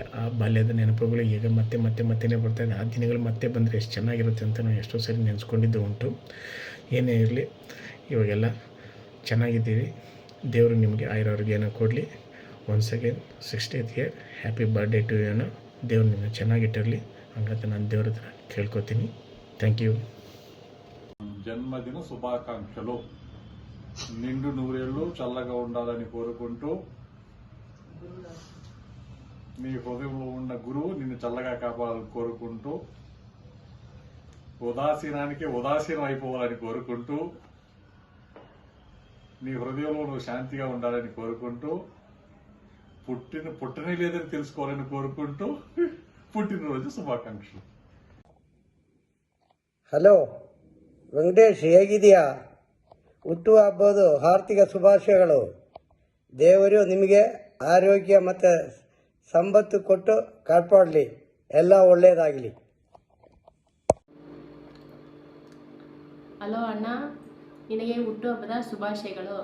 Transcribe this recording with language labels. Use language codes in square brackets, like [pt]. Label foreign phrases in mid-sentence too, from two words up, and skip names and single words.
[kn] ಆ ಬಾಲ್ಯದ ನೆನಪುಗಳು ಈಗ ಮತ್ತೆ ಬರ್ತಾಯಿದೆ. ಆ ದಿನಗಳು ಮತ್ತೆ ಬಂದರೆ ಎಷ್ಟು ಚೆನ್ನಾಗಿರುತ್ತೆ ಅಂತ ನಾವು ಎಷ್ಟೋ ಸರಿ ನೆನೆಸ್ಕೊಂಡಿದ್ದು ಉಂಟು. ಏನೇ ಇರಲಿ, ಇವಾಗೆಲ್ಲ ಚೆನ್ನಾಗಿದ್ದೀವಿ. ದೇವರು ನಿಮಗೆ ಆಯುರಾರೋಗ್ಯನ ಕೊಡಲಿ. [en] once again 60th year happy birthday to you. [kn] ದೇವ್ರು ನಿಮ್ಮನ್ನು ಚೆನ್ನಾಗಿಟ್ಟಿರಲಿ ಹಂಗಂತ ನಾನು ದೇವ್ರ ಹತ್ರ ಕೇಳ್ಕೊತೀನಿ. [en] thank you. [te] జన్మదిన శుభాకాంక్షలు. నిండు నూరేళ్ళు చల్లగా ఉండాలని కోరుకుంటూ, నీ హృదయంలో ఉన్న గురువు నిన్ను చల్లగా కాపాడాలని కోరుకుంటూ, ఉదాసీనానికి ఉదాసీనం అయిపోవాలని కోరుకుంటూ, నీ హృదయంలో నువ్వు శాంతిగా ఉండాలని కోరుకుంటూ, పుట్టని లేదని తెలుసుకోవాలని కోరుకుంటూ పుట్టినరోజు శుభాకాంక్షలు. [kn] ಹಲೋ ವೆಂಕಟೇಶ್, ಹೇಗಿದೆಯಾ? ಹುಟ್ಟುಹಬ್ಬದ ಆರ್ಥಿಕ ಶುಭಾಶಯಗಳು. ದೇವರು ನಿಮಗೆ ಆರೋಗ್ಯ ಮತ್ತು ಸಂಪತ್ತು ಕೊಟ್ಟು ಕಾಪಾಡಲಿ, ಎಲ್ಲ ಒಳ್ಳೆಯದಾಗಲಿ. ಹಲೋ ಅಣ್ಣ, ನಿನಗೆ ಹುಟ್ಟುಹಬ್ಬದ ಶುಭಾಶಯಗಳು.